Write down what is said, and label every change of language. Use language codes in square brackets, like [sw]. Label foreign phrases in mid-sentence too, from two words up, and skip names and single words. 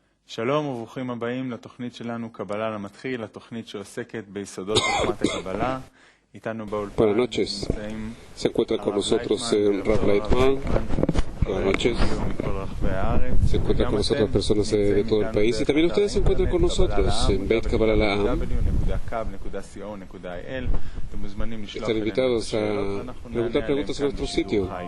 [he] שלום וברוכים הבאים לתוכנית שלנו קבלה למתחיל, התוכנית שעוסקת ביסודות חוכמת הקבלה. איתנו באולפן [es] Buenas noches. Se encuentra con nosotros Rav Leitman. Buenas noches. Se encuentran con nosotros personas de todo el país. Y también ustedes se encuentran con nosotros en Beit Kabbalah La'am. Están invitados a preguntar preguntas en nuestro sitio.